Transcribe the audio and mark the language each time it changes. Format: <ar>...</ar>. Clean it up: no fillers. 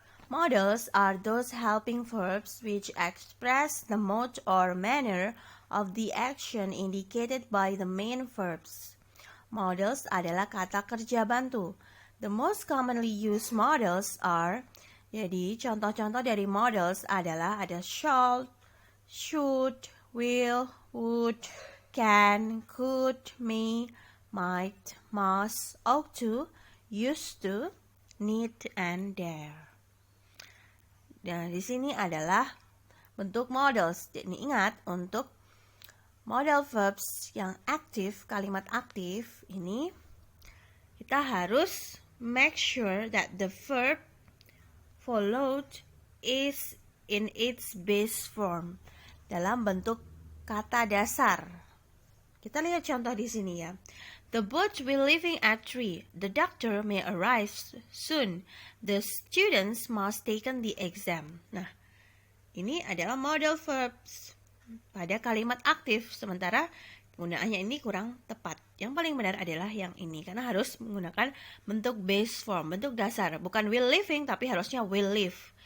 <en>Modals are those helping verbs which express the mode or manner of the action indicated by the main verbs.</en> <id>Modals adalah kata kerja bantu.</id> <en>The most commonly used modals are,</en> <id>jadi contoh-contoh dari modals adalah ada</id> <en>shall, should, will, would, can, could, may, might, must, ought to, used to, need, and dare.</en> <id>Dan di sini adalah bentuk modals. Jadi ingat, untuk modal verbs yang aktif, kalimat aktif ini kita harus</id> <en>make sure that the verb followed is in its base form,</en> <id>dalam bentuk kata dasar. Kita lihat contoh di sini ya.</id> <en>The boat will leaving at 3. The doctor may arrive soon. The students must taken the exam.</en> <id>Nah, ini adalah modal verbs pada kalimat aktif, sementara penggunaannya ini kurang tepat. Yang paling benar adalah yang ini, karena harus menggunakan bentuk base form, bentuk dasar. Bukan will leaving, tapi harusnya will leave.</id>